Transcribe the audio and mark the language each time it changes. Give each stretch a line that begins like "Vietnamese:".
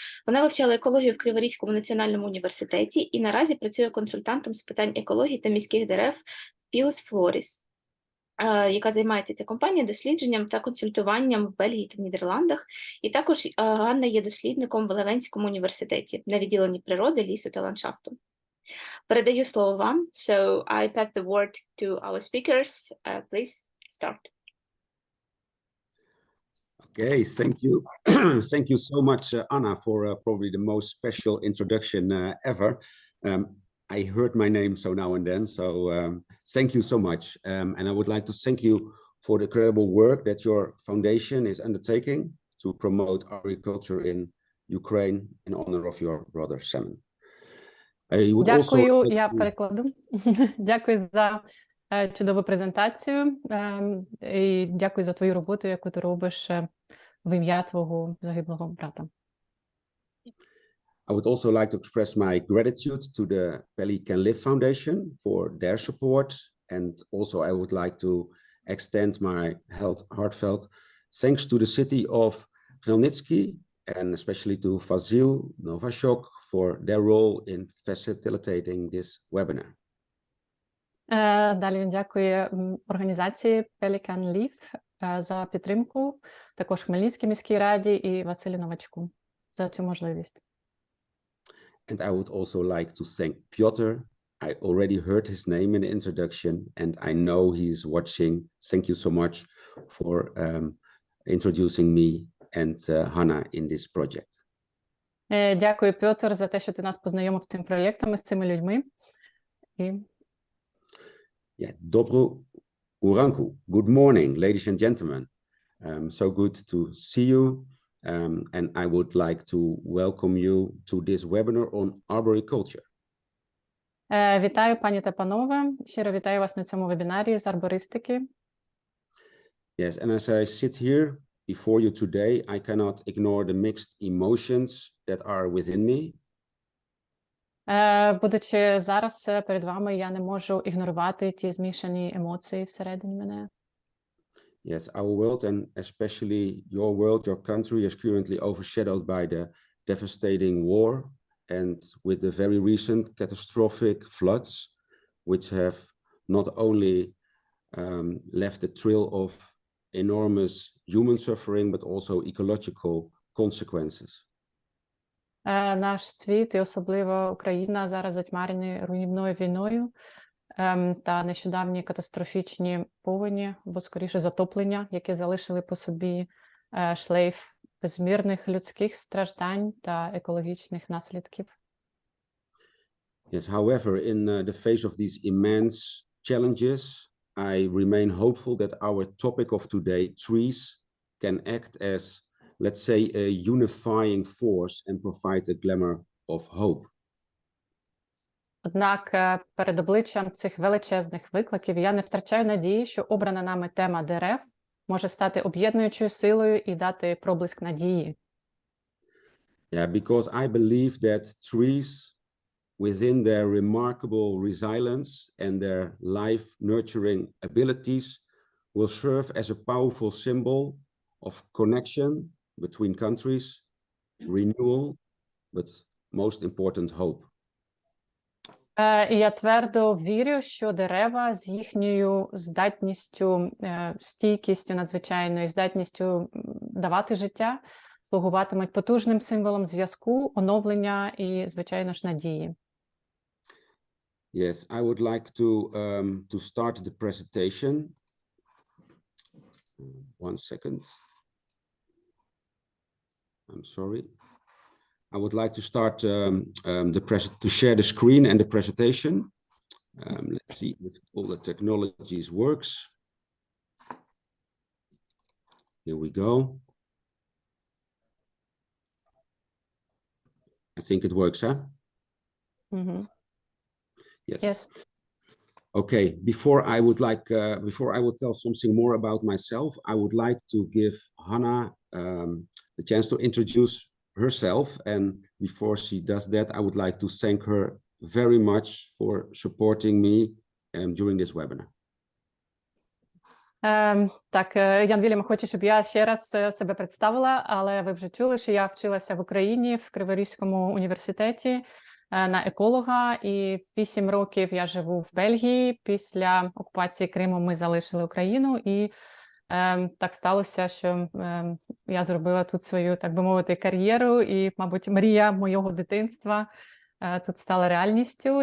Ukrainian: Вона вивчала екологію в Криворізькому національному університеті і наразі працює консультантом з питань екології та міських дерев Pius Floris, яка займається ця компанія дослідженням та консультуванням в Бельгії та Нідерландах. І також Ганна є дослідником в Левенському університеті на відділенні природи, лісу та ландшафту. Передаю слово вам.
English: So I pass the word to our speakers. Please start. Okay, thank you. Thank you so much, Anna, for probably the most special introduction ever. I heard my name so now and then, so thank you so much. And I would like to thank you for the incredible work that your foundation is undertaking to promote agriculture in Ukraine in honor of your brother Simon.
Ukrainian: Дякую, я перекладу. Дякую за чудову презентацію і дякую за твою роботу, яку ти робиш в ім'я твого загиблого брата.
English: I would also like to express my gratitude to the Belly Can Live Foundation for their support, and also I would like to extend my heartfelt thanks to the city of Chmельницький and especially to Vasil Novashok for their role in facilitating this webinar.
Ukrainian: Далі він дякує організації Pelican Live за підтримку, також Хмельницькій міській раді і Василю Новачку за цю можливість.
English: And I would also like to thank Piotr. I already heard his name in the introduction, and I know he's watching. Thank you so much for introducing me and Hannah in this project.
Ukrainian: Дякую, Петр, за те, що ти нас познайомив з цим проєктом і з цими людьми. Доброго ранку.
English: Good morning, ladies and gentlemen. So good to see you. And I would like to welcome you to this webinar on arboriculture.
Ukrainian: Вітаю, пані та панове. Щиро вітаю вас на цьому вебінарі з арбористики.
English: Yes, and as I sit here before you today, I cannot ignore the mixed emotions that are within me.
Ukrainian: Будучи зараз перед вами, я не можу ігнорувати ті змішані емоції всередині мене.
English: Yes, our world and especially your world, your country is currently overshadowed by the devastating war and with the very recent catastrophic floods, which have not only left a trail of enormous human suffering, but also ecological consequences.
Ukrainian: Наш світ, і особливо Україна, зараз затьмарені руйнівною війною та нещодавні катастрофічні повені, або скоріше затоплення, які залишили по собі шлейф безмірних людських страждань та екологічних наслідків.
English: Yes, however, in the face of these immense challenges, I remain hopeful that our topic of today, trees, can act as, let's say, a unifying force and provide a glimmer of hope.
Ukrainian: Однак перед обличчям цих величезних викликів я не втрачаю надії, що обрана нами тема дерев може стати об'єднуючою силою і дати проблиск надії.
English: Yeah, because I believe that trees, within their remarkable resilience and their life-nurturing abilities, will serve as a powerful symbol of connection between countries, renewal, but most important, hope.
Ukrainian: І я твердо вірю, що дерева з їхньою здатністю, стійкістю надзвичайною, здатністю давати життя, слугуватимуть потужним символом зв'язку, оновлення і, звичайно ж, надії.
English: Yes, I would like to start the presentation. 1 second. I'm sorry. I would like to start to share the screen and the presentation. Let's see if all the technologies works. Here we go. I think it works, huh? Mm-hmm. Yes. Yes. Okay, before I would tell something more about myself, I would like to give Hannah the chance to introduce herself. And before she does that, I would like to thank her very much for supporting me during this webinar.
Ukrainian: Так, Ян Вільям хоче, щоб я ще раз себе представила, але ви вже чули, що я вчилася в Україні в Криворізькому університеті на еколога, і 8 років я живу в Бельгії. Після окупації Криму ми залишили Україну, і так сталося, що я зробила тут свою, так би мовити, кар'єру, і, мабуть, мрія моєго дитинства тут стала реальністю.